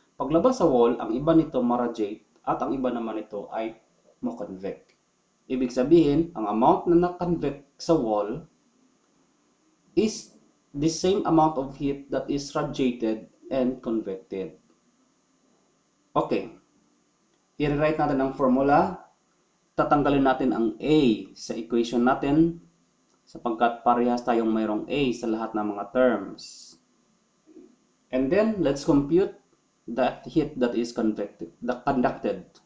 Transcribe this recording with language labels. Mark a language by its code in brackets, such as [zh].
[tl] Paglabas sa wall, ang iba nito ma-radiate at ang iba naman nito ay ma-convect. Ibig sabihin, ang amount na na-convect sa wall [en] is the same amount of heat that is radiated and convected. [tl] Okay, i-rewrite natin ang formula. Tatanggalin natin ang A sa equation natin sapagkat parehas tayong mayroong A sa lahat ng mga terms. [en] And then, let's compute the heat that is conducted.